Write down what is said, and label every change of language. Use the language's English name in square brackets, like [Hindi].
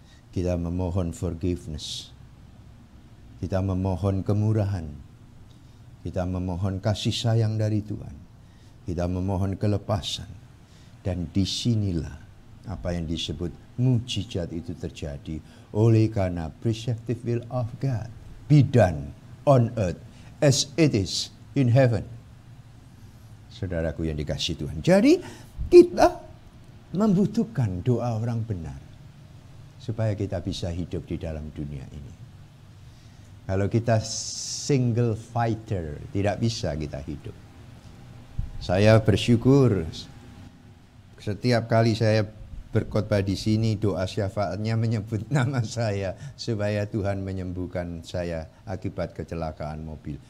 [Indonesian] Kita memohon forgiveness. Kita memohon kemurahan. Kita memohon kasih sayang dari Tuhan. Kita memohon kelepasan. Dan disinilah apa yang disebut mujizat itu terjadi. Oleh karena [English] preceptive will of God be done on earth as it is in heaven. [Indonesian] Saudaraku yang dikasihi Tuhan. Jadi kita membutuhkan doa orang benar. Supaya kita bisa hidup di dalam dunia ini. Kalau kita [English] single fighter, [Indonesian] tidak bisa kita hidup. Saya bersyukur setiap kali saya berkhotbah di sini, doa syafaatnya menyebut nama saya supaya Tuhan menyembuhkan saya akibat kecelakaan mobil.